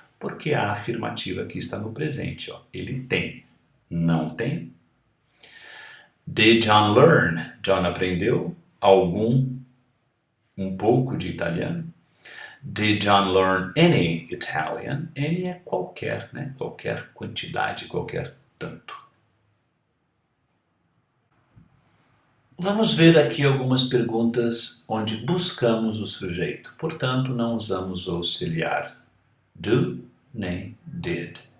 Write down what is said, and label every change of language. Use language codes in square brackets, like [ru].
[pt] Porque a afirmativa aqui está no presente. Ó. Ele tem. Não tem? [en] Did John learn? [pt] John aprendeu um pouco de italiano? [en] Did John learn any Italian? [pt] Any é qualquer, né? Qualquer quantidade, qualquer tanto. Vamos ver aqui algumas perguntas onde buscamos o sujeito. Portanto, não usamos o auxiliar do nem did.